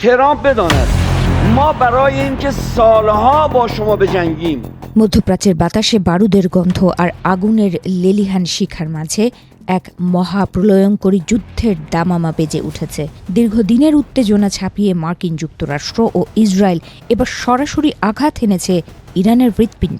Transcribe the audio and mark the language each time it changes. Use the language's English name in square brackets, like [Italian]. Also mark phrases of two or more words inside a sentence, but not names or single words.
[Persian] ترامپ بداند ما برای اینکه سالها با شما بجنگیم। [Bangla] মধ্যপ্রাচ্যের বাতাসে বারুদের গন্ধ আর আগুনের লেলিহান শিখার মাঝে এক মহাপ্রলয়ঙ্করী যুদ্ধের দামামা বেজে উঠেছে। দীর্ঘদিনের উত্তেজনা ছাপিয়ে মার্কিন যুক্তরাষ্ট্র ও ইসরায়েল এবার সরাসরি আঘাত এনেছে ইরানের হৃৎপিণ্ডে।